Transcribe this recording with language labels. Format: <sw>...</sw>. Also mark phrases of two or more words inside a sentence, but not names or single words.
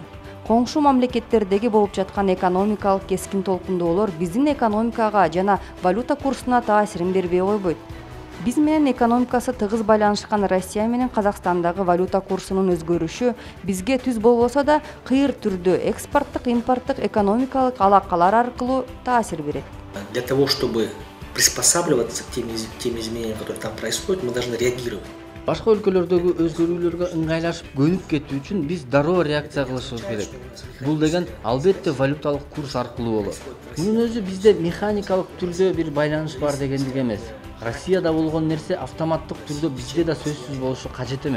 <ky>Коңшу мамлекеттердеги болуп жаткан экономикалык кескин толкундоолор биздин экономикага жана валюта курсуна таасирин бербей койбойт. Биз менен экономикасы тыгыз байланышкан Россия менен Казакстандагы валюта курсунун өзгөрүшү бизге түз болбосо да кыйыр түрдө экспорттук, импорттук, экономикалык алакалар аркылуу таасир берет.</ky> <ru>Для того, чтобы приспосабливаться к тем изменениям, которые там происходят, мы должны реагировать.</ru> <ky>Башка өлкөлөрдөгү өзгөрүүлөргө ыңгайлашып көнүп кетүү үчүн биз дароо реакция кылышыбыз керек. Бул деген албетте валюталык курс аркылуу болот. Мунун өзү бизде механикалык түрдө бир байланыш бар дегендик эмес. Россияда болгон нерсе автоматтык түрдө бизде да сөзсүз болушу кажет эмес.</ky>